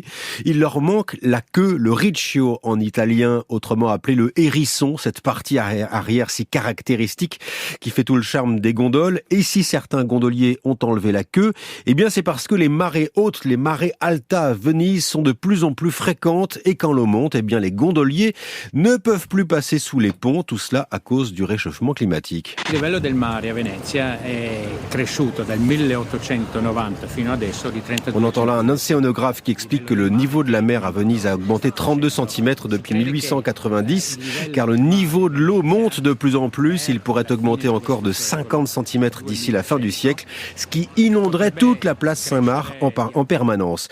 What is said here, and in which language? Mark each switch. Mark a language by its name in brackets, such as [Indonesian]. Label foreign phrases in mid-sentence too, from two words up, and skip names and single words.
[French] Il leur manque la queue, le riccio en italien, autrement appelé le hérisson, cette partie arrière si caractéristique qui fait tout le charme des gondoles. Et si certains gondoliers ont enlevé la queue, eh bien c'est parce que les marées hautes, les marées alta à Venise sont de plus en plus fréquentes et quand l'eau monte, eh bien les gondoliers ne peuvent plus passer sous les ponts, tout cela à cause du réchauffement climatique. [Italian] Il livello del mare a Venezia è cresciuto dal 1890 fino adesso di 32. [French] On entend là un océanographe qui explique que le niveau de la mer à Venise a augmenté 32 cm depuis 1890, car le niveau de l'eau monte de plus en plus. Il pourrait augmenter encore de 50 cm d'ici la fin du siècle, ce qui inonderait toute la place Saint-Marc en permanence.